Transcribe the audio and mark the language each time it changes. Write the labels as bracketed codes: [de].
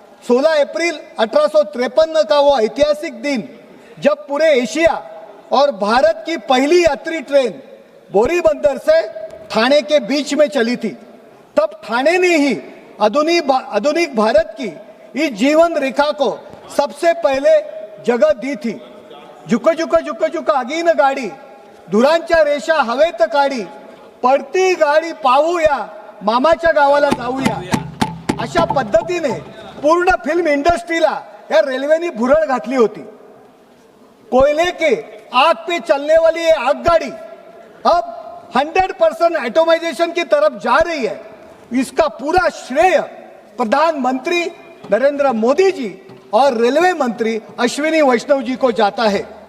[hi] 16 अप्रैल 1853 का वो ऐतिहासिक दिन जब पूरे एशिया और भारत की पहली यात्री ट्रेन बोरीबंदर से ठाणे के बीच में चली थी, तब ठाणे ने ही आधुनिक भारत की इस जीवन रेखा को सबसे पहले जगह दी थी। [mr] जुक आगीन गाडी, धुरांच्या रेषा हवेत काढी, पडती गाडी पाहूया, मामाच्या गावाला जाऊया, अशा पद्धतीने पूर्ण फिल्म इंडस्ट्रीला या रेल्वेने भुरळ घातली होती। [hi] कोयले के आग पे चलने वाली ये आगगाड़ी अब 100% ऑटोमाइजेशन की तरफ जा रही है। इसका पूरा श्रेय प्रधानमंत्री नरेंद्र मोदी जी और रेलवे मंत्री अश्विनी वैष्णव जी को जाता है।